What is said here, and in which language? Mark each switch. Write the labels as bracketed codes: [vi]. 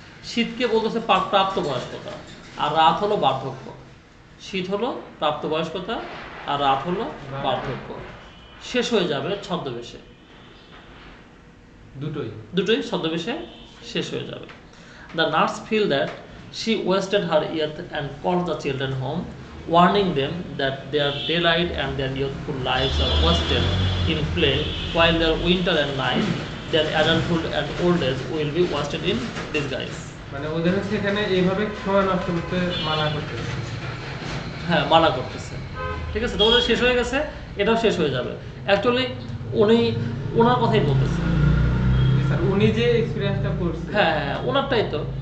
[bn] শীতকে বলতেছে প্রাপ্তবয়স্কতা, আর রাত হলো বার্ধক্য। শীত হলো প্রাপ্তবয়স্কতা, আর রাত হলো বার্ধক্য। শেষ হয়ে যাবে ছদ্মবেশে, দুটোই ছদ্মবেশে শেষ হয়ে যাবে। [en] The nurse feel that She wasted her youth and called the children home, warning them that their daylight and their youthful lives are wasted in play, while their winter and night, their adulthood and old age will be wasted in disguise. [bn] মানে ওদের হচ্ছে এখানে এইভাবে সময় নষ্ট করতে মানা করতেছে। হ্যাঁ, মানা করতেছে। ঠিক আছে, তো ওদের শেষ হয়ে গেছে, এটাও শেষ হয়ে যাবে। অ্যাকচুয়ালি উনি ওনার কথাই বলতেছে। স্যার উনি যে এক্সপেরিয়েন্সটা করছে, হ্যাঁ হ্যাঁ, ওনারটাই তো।